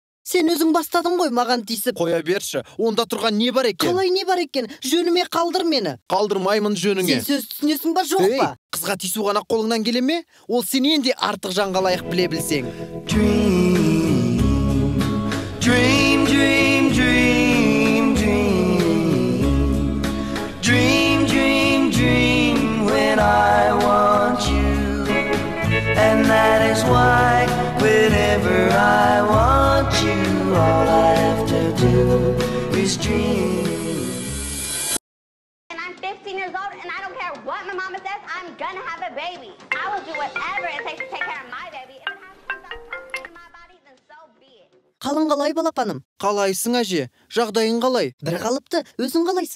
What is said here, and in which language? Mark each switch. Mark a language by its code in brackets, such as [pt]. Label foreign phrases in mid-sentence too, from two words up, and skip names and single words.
[kk] Сен өзің бастадың ғой маған тиісіп. Қоя берші, онда тұрған не бар екен? Қалай не бар екен? Жөніме қалдыр мені. Қалдырмаймын жөніңе. Сен сөз түсінесің ба жоқ па? Қызға тиісу ғана қолыңнан келе ме? Ол сенен де артық жанға лайық біле білсең. [en] Dream, dream, dream, dream. Dream, dream, dream when I want you. And that is why whenever I want you, all I have to do is dream. And I'm 15 years old and I don't care what my mama says, I'm gonna have a baby. I will do whatever it takes to take care of my baby. If it has to stop toxins in my body, then so be it. [kk] Қалың қалай балапаным? Қалайсың әже? Жағдайың қалай? Бір қалыпты, өзің қалайсың?